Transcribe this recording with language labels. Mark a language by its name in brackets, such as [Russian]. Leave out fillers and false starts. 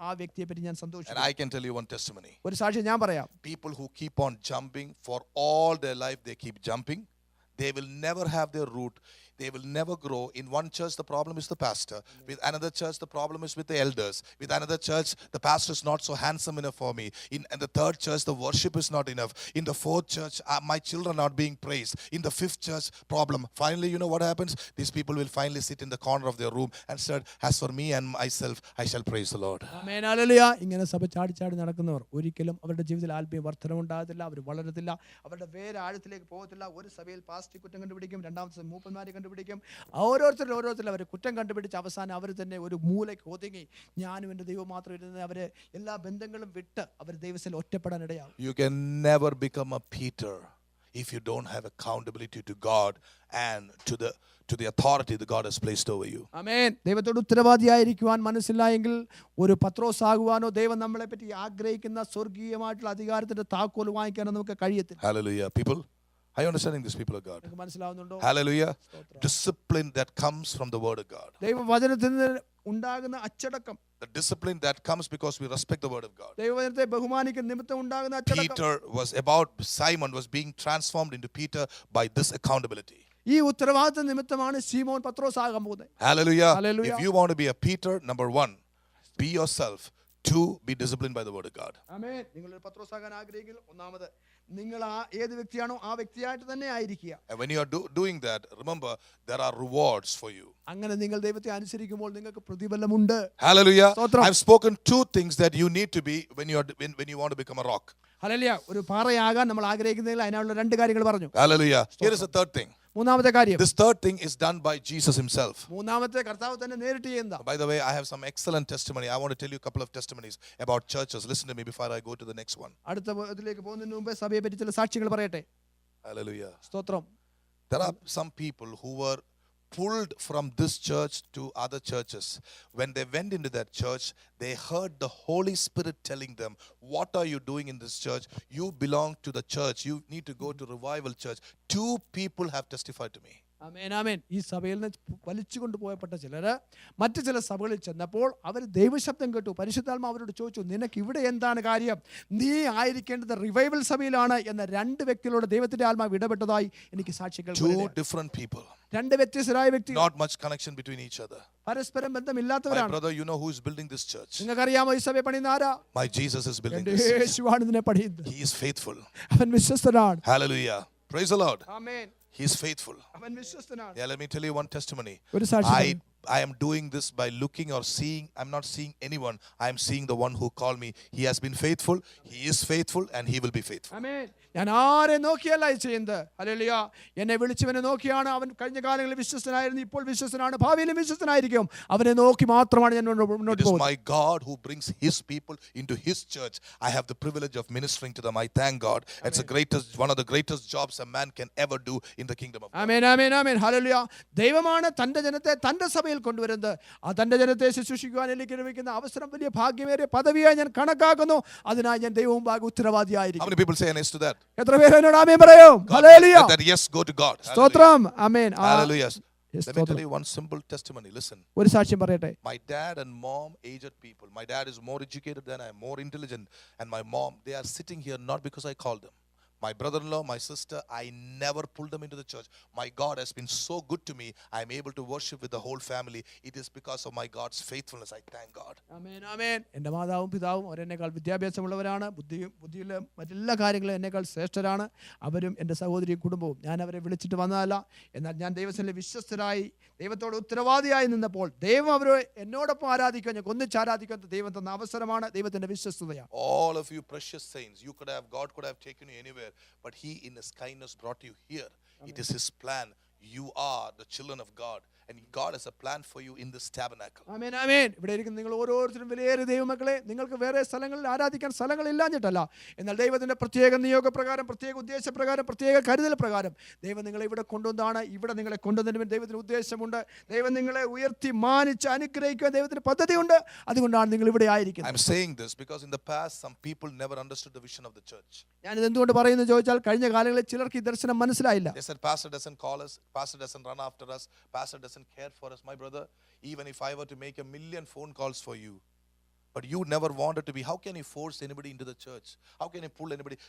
[Malayalam] ആ വ്യക്തിയെ പറ്റി ഞാൻ [English] And [Malayalam] സന്തോഷിക്കുന്നു. [English] I can tell you one testimony. [Malayalam] ഒരു സാക്ഷ്യം ഞാൻ പറയാം. [English] People who keep on jumping for all their life, they keep jumping. They will never have their root. They will never grow. In one church, the problem is the pastor. With another church, the problem is with the elders. With another church, the pastor is not so handsome enough for me. In the third church, the worship is not enough. In the fourth church, my children are not being praised. In the fifth church, problem. Finally, you know what happens? These people will finally sit in the corner of their room and said, as for me and myself, I shall praise the Lord. [Malayalam] Amen, hallelujah. ഇങ്ങനെ സഭ ചാടി ചാടി നടക്കുന്നവർ ഒരിക്കലും അവരുടെ ജീവിതത്തിൽ ആത്മീയ വർധനം ഉണ്ടാകത്തില്ല. അവർ വളരത്തില്ല. അവരുടെ വേറെ ആഴത്തിലേക്ക് പോകത്തില്ല. ഒരു സഭയിൽ പാസ്റ്റർ കുറ്റം കണ്ടുപിടിക്കും, രണ്ടാമത്തെ മൂപ്പന്മാരെ കണ്ടുപിടിക്കും. ഓരോരുത്തരും അവർ കുറ്റം കണ്ടുപിടിച്ച് അവസാനം അവർ തന്നെ ഒരു മൂലയ്ക്ക് ഒതുങ്ങി ഞാനും എൻ്റെ ദൈവം മാത്രം ഇരുന്ന് അവരെ എല്ലാ ബന്ധങ്ങളും വിട്ട് അവർ ദൈവത്തിൽ ഒറ്റപ്പെടാൻ ഇടയാകും. [English] You can never become a Peter if you don't have accountability to God and to the authority that God has placed over you. [Malayalam] ആമേൻ. ദൈവത്തോട് ഉത്തരവാദിയായിരിക്കുവാൻ മനസ്സില്ല എങ്കിൽ ഒരു പത്രോസ് ആകുവാനോ ദൈവം നമ്മളെ പറ്റി ആഗ്രഹിക്കുന്ന സ്വർഗീയമായിട്ടുള്ള അധികാരത്തിന്റെ താക്കോൽ വാങ്ങിക്കാനോ നമുക്ക് കഴിയത്തില്ല. [English] Hallelujah. People, are you understanding this, people of God? [Malayalam] നിങ്ങൾക്ക് മനസ്സിലാവുന്നുണ്ടോ? [English] Hallelujah. Discipline that comes from the word of God. [Malayalam] ദൈവവചനത്തിൽ നിന്ന് ഉണ്ടാകുന്ന അച്ചടക്കം, [English] The discipline that comes because we respect the word of God. [Malayalam] ദൈവവചനത്തെ ബഹുമാനിക്കുന്ന നിമിത്തം ഉണ്ടാകുന്ന അച്ചടക്കം. [English] Simon was being transformed into Peter by this accountability. [Malayalam] ഈ ഉത്തരവാദിത്ത നിമിത്തമാണ് ശീമോൻ പത്രോസ് ആകാൻ പോകുന്നത്. [English] Hallelujah. Hallelujah. If you want to be a Peter, number 1, be yourself. 2, be disciplined by the word of God. [Malayalam] ആമേൻ. നിങ്ങൾ ഒരു പത്രോസ് ആകാൻ ആഗ്രഹിക്കുക, ഒന്നാമത് നിങ്ങൾ ഏത് വ്യക്തിയാണോ ആ വ്യക്തിയായിട്ട് തന്നെ ആയിരിക്കുക. [English] And when you are doing that, remember there are rewards for you. [Malayalam] അങ്ങനെ നിങ്ങൾ ദൈവത്തെ അനുസരിക്കുമ്പോൾ നിങ്ങൾക്ക് പ്രതിഫലമുണ്ട്. [English] Hallelujah. [Malayalam] സ്തോത്രം. [English] I've spoken 2 things that you need to be when you want to become a rock. [Malayalam] Hallelujah. ഒരു പാറയാകാൻ നമ്മൾ ആഗ്രഹിക്കുന്നെങ്കിൽ അതിനുള്ള 2 കാര്യങ്ങൾ പറഞ്ഞു. [English] Hallelujah. Here is the third thing. [Malayalam] മൂന്നാമത്തെ കാര്യം, [English] This third thing is done by Jesus himself. [Malayalam] മൂന്നാമത്തെ കർത്താവ് തന്നെ നേരിട്ട് ചെയ്യുന്ന. [English] By the way, I have some excellent testimony. I want to tell you a couple of testimonies about churches. Listen to me before I go to the next one. [Malayalam] അടുത്ത ഇതിലേക്ക് പോകുന്നതിന് മുമ്പ് സഭയെ പറ്റി ചില സാക്ഷ്യങ്ങൾ പറയട്ടെ. [English] Hallelujah. [Malayalam] സ്തോത്രം. [English] There are some people who were pulled from this church to other churches. When they went into that church, they heard the Holy Spirit telling them, what are you doing in this church? You belong to the church. You need to go to revival church. 2 people have testified to me. [Malayalam] ആമേൻ, ആമേൻ. ഈ സഭയിൽ നിന്ന് വലിച്ചു കൊണ്ടുപോയപ്പെട്ട ചിലര് മറ്റു ചില സഭകളിൽ ചെന്നപ്പോൾ അവർ ദൈവശബ്ദം കേട്ടു. പരിശുദ്ധാത്മാവ് അവരോട് ചോദിച്ചു, നിനക്ക് ഇവിടെ എന്താണ് കാര്യം? നീ ആയിരിക്കേണ്ടത് റിവൈവൽ സഭയിലാണ് എന്ന 2 വ്യക്തികളോട് ദൈവത്തിന്റെ ആത്മാവ് ഇടപെട്ടതായി എനിക്ക് സാക്ഷികൾ. [English] 2 different people. [Malayalam] 2 വ്യത്യസ്തരായ വ്യക്തികൾ. [English] Not much connection between each other. [Malayalam] പരസ്പരം [English] My [Malayalam] ബന്ധമില്ലാത്തവരാണ്. [English] brother, you know who is building this church? [Malayalam] നിങ്ങൾക്കറിയാമോ ഈ സഭയെ പണിയുന്ന ആരാ? [English] My Jesus is building [Malayalam] എൻ്റെ [English] this church. [Malayalam] യേശുവാണ് ഇതിനെ പണിയുന്നത്. [English] He is faithful. [Malayalam] അവൻ വിശ്വസ്തനാണ്. [English] Hallelujah. Praise the Lord. [Malayalam] Amen. [English] He is faithful. [Malayalam] അവൻ വിശ്വസ്തനാണ്. [English] Yeah, let me tell you one testimony. [Malayalam] ഒരു സാക്ഷ്യം. [English] I am doing this by looking or seeing. I'm not seeing anyone. I am seeing the one who called me. He has been faithful. He is faithful and he will be faithful. [Malayalam] ആമേൻ. ഞാൻ ആരെ നോക്കിയല്ല ഇത് ചെയ്യുന്നത്. Hallelujah. എന്നെ വിളിച്ചവനെ നോക്കിയാണ്. അവൻ കഴിഞ്ഞ കാലങ്ങളിൽ വിശ്വസ്തനായിരുന്നു, ഇപ്പോൾ വിശ്വസ്തനാണ്, ഭാവിയിലും വിശ്വസ്തനായിരിക്കും. അവനെ നോക്കി മാത്രമാണ് ഞാൻ മുന്നോട്ട് [English] It is [Malayalam] പോകുന്നത്. [English] my God who brings his people into his church. I have the privilege of ministering to them. I thank God. It's one of the greatest jobs a man can ever do in the kingdom of God. [Malayalam] Amen, amen, amen. Hallelujah. ദൈവമാണ് തന്റെ ജനത്തെ തന്റെ സഭയിൽ കൊണ്ടുവരുന്നത്. ആ തന്റെ ജനത്തെ ശുശ്രൂഷിക്കുവാൻ എനിക്ക് ലഭിക്കുന്ന അവസരം വലിയ ഭാഗ്യമേറിയ പദവിയായി ഞാൻ കണക്കാക്കുന്നു. അതിനായി ഞാൻ ദൈവവും ഭാഗ്യ [English] How [Malayalam] ഉത്തരവാദിയായിരിക്കും. [English] many people say an yes to that? [Malayalam] എത്ര പേര് എന്നോട് ആമേൻ പറയും? Hallelujah. [English] That yes, go to God. [Malayalam] സ്തോത്രം. ആമേൻ. [English] Hallelujah. Yes, Let me tell you one simple testimony. Listen. ഒരു സാക്ഷ്യം പറയട്ടെ. My dad and mom, aged people. My dad is more educated than I am, more intelligent. And my mom, they are sitting here not because I called them. My brother-in-law, my sister, I never pulled them into the church. My God has been so good to me. I am able to worship with the whole family. It is because of my God's faithfulness. I thank God. [Malayalam] ആമേൻ, ആമേൻ. എൻ്റെ മാതാവും പിതാവും അവരെന്നേക്കാൾ വിദ്യാഭ്യാസമുള്ളവരാണ്. ബുദ്ധിയിൽ മറ്റെല്ലാ കാര്യങ്ങളും എന്നേക്കാൾ ശ്രേഷ്ഠരാണ്. അവരും എൻ്റെ സഹോദരി കുടുംബവും. ഞാൻ അവരെ വിളിച്ചിട്ട് വന്നതല്ല. എന്നാൽ ഞാൻ ദൈവത്തിൽ വിശ്വസ്തരായി ദൈവത്തോട് ഉത്തരവാദിയായി നിന്നപ്പോൾ ദൈവം അവരെ എന്നോടൊപ്പം ആരാധിക്കാൻ, ഞാൻ ഒന്നിച്ച് ആരാധിക്കാൻ ദൈവം തന്ന അവസരമാണ്. ദൈവത്തിൻ്റെ വിശ്വസ്തതയാണ്. [English] All of you precious saints, God could have taken you anywhere, but he in his kindness brought you here. Amen. It is his plan. You are the children of God. And God has a plan for you in this tabernacle. [Malayalam] ആമേൻ ആമേൻ. ഇവിടെ ഇരിക്കുന്ന നിങ്ങൾ ഓരോരുത്തരും വിലയേറിയ ദൈവമക്കളെ, നിങ്ങൾക്ക് വേറെ സ്ഥലങ്ങളിൽ ആരാധിക്കാൻ സ്ഥലങ്ങളില്ലാഞ്ഞിട്ടല്ല, എന്നാൽ ദൈവത്തിന്റെ പ്രത്യേക നിയോഗപ്രകാരം, പ്രത്യേക ഉദ്ദേശപ്രകാരം, പ്രത്യേക കരുതൽ പ്രകാരം ദൈവം നിങ്ങളെ ഇവിടെ കൊണ്ടുവന്നതാണ്. ഇവിടെ നിങ്ങളെ കൊണ്ടുവന്നതിന് ദൈവത്തിന് ഉദ്ദേശമുണ്ട്. ദൈവം നിങ്ങളെ ഉയർത്തി മാനിച്ച് അനുഗ്രഹിക്കാൻ ദൈവത്തിന് പദ്ധതിയുണ്ട്. അതുകൊണ്ടാണ് നിങ്ങൾ ഇവിടെ ആയിരിക്കുന്നത്. [English] I'm saying this because in the past some people never understood the vision of the church. [Malayalam] ഞാനിത് എന്തുകൊണ്ട് പറയുന്നു ചോദിച്ചാൽ, കഴിഞ്ഞ കാലങ്ങളിൽ ചിലർക്ക് ഈ ദർശനം മനസ്സിലായില്ല. [English] They said, Pastor doesn't call us, Pastor doesn't run after us, Pastor doesn't care for us. My brother, even if I were to make 1,000,000 phone calls for you, but you never wanted to be, how can you force anybody into the church? How can you pull anybody?